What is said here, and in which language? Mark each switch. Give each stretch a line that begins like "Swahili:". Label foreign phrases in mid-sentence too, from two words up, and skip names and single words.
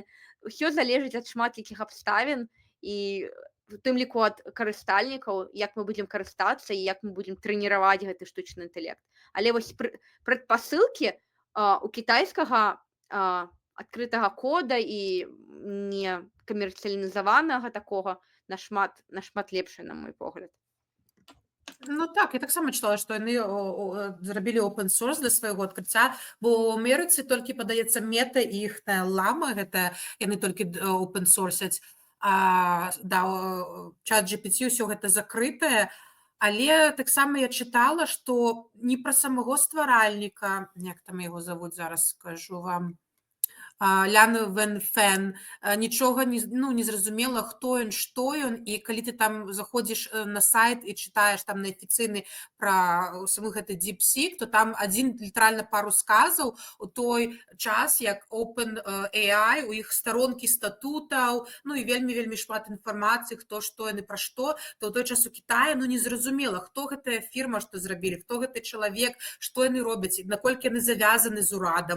Belarusian: Усё залежыць ад шматлікіх абставін, і у тым ліку ад карыстальнікаў, як мы будзем карыстацца і як мы будзем трэніраваць гэты штучны інтэлект. Але вось прадпасылкі у кітайскага адкрытага кода і не камерцыялізаванага такога нашмат лепшая, на мой погляд. Ну так, я таксама чытала, што яны зрабілі
English: open source
Belarusian: для свайго адкрыцця, бо ў Амерыцы толькі, падаецца, мета і іхная лама, гэта яны толькі open sourceяць, да, ChatGPT ўсё гэта закрытае, але таксама я чытала, што не пра самого стваральніка, як там яго завуць, зараз скажу вам, Лян Вэнфэн, нічога не зразумела, хто ён, што ён, і калі ты там заходзіш на сайт і чытаеш там на афіцыйны пра самы гэты DeepSeek, то там адзін літаральна пару сказаў у той час, як OpenAI, у іх старонкі статутаў, ну і вельмі шмат інфармацыі, хто, што яны, пра што, то ў той час у Кітаі, не зразумела, хто гэтая фірма, што зрабілі, хто гэты чалавек, што яны робяць, наколькі яны завязаны з урадам.